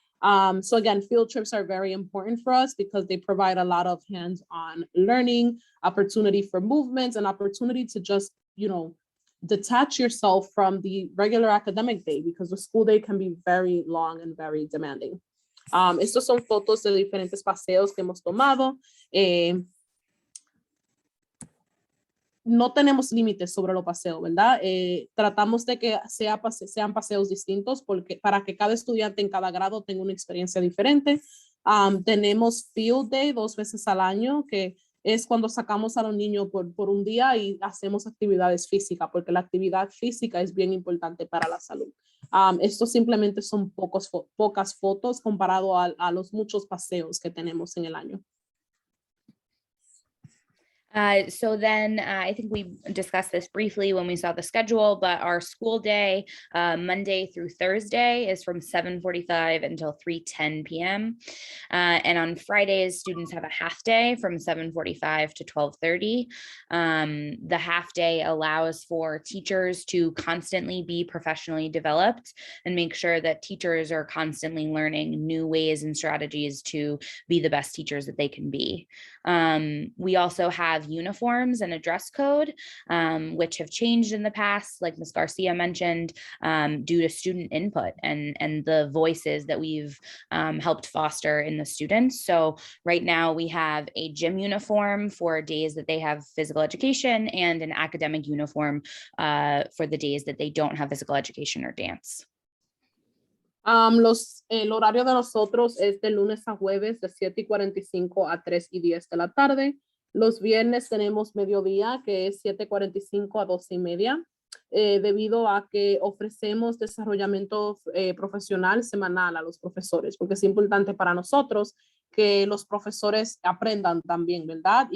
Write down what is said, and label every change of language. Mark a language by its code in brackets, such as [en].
[en] So again, field trips are very important for us because they provide a lot of hands-on learning, opportunity for movements, and opportunity to just, detach yourself from the regular academic day, because the school day can be very long and very demanding. [es] Estos son fotos de diferentes paseos que hemos tomado. No tenemos límites sobre los paseos, ¿verdad? Tratamos de que sean paseos distintos para que cada estudiante en cada grado tenga una experiencia diferente. Tenemos Field Day 2 veces al año, que es cuando sacamos a los niños por un día y hacemos actividades físicas, porque la actividad física es bien importante para la salud. Estos simplemente son pocas fotos comparado a los muchos paseos que tenemos en el año. [en] So then I think we discussed this briefly when we saw the schedule, but our school day, Monday through Thursday, is from 7:45 until 3:10 p.m. And on Fridays, students have a half day from 7:45 to 12:30. The half day allows for teachers to constantly be professionally developed and make sure that teachers are constantly learning new ways and strategies to be the best teachers that they can be. We also have uniforms and a dress code, which have changed in the past, like Ms. Garcia mentioned, due to student input and the voices that we've helped foster in the students. So right now we have a gym uniform for days that they have physical education and an academic uniform for the days that they don't have physical education or dance. [es] El horario de nosotros es de lunes a jueves de 7:45 a 3:10 de la tarde. Los viernes tenemos mediodía, que es 7:45 a 2:30, debido a que ofrecemos desarrollamiento profesional semanal a los profesores, porque es importante para nosotros que los profesores aprendan también, ¿verdad?